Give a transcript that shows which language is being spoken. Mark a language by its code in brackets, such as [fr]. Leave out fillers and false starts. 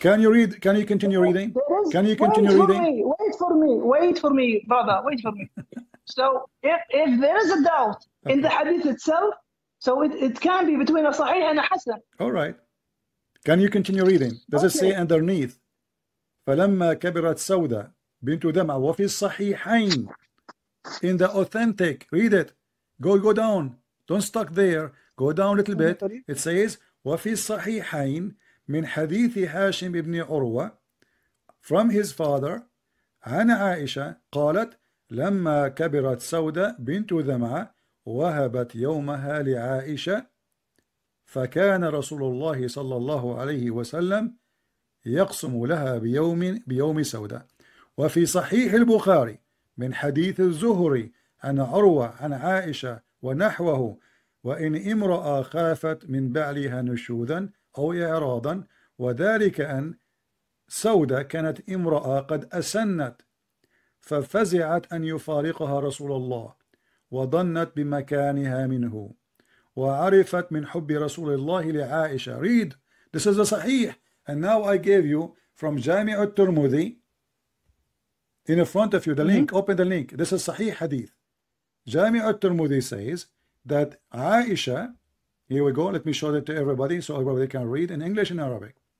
[en] Can you continue reading? Can you continue reading? Wait for me, brother. Wait for me. So if there is a doubt in the hadith itself, so it can be between a Sahih and a Hasan. All right. Can you continue reading? Does it say underneath? [ar] فلما كبرت سودة بنت دمعة وفي الصحيحين, [en] in the authentic, read it. Go down. Don't stuck there. Go down a little bit. It says [ar] وفي الصحيحين من حديث هاشم بن عروة, [en] from his father, [ar] عن عائشة قالت لما كبرت سودة بنت دمعة وهبت يومها لعائشة فكان رسول الله صلى الله عليه وسلم يقسم لها بيوم سودة. وفي صحيح البخاري من حديث الزهري عن عروة عن عائشة ونحوه وإن امرأة خافت من بعلها نشوذا أو إعراضا وذلك أن سودة كانت امرأة قد أسنت ففزعت أن يفارقها رسول الله وظنت بمكانها منه وعرفت من حب رسول الله لعائشة. [en] Read, this is the Sahih. And now I gave you from Jami' al-Tirmidhi in front of you the link. Open the link. This is Sahih Hadith. Jami' al-Tirmidhi says that Aisha, here we go, let me show that to everybody so everybody can read in English and Arabic.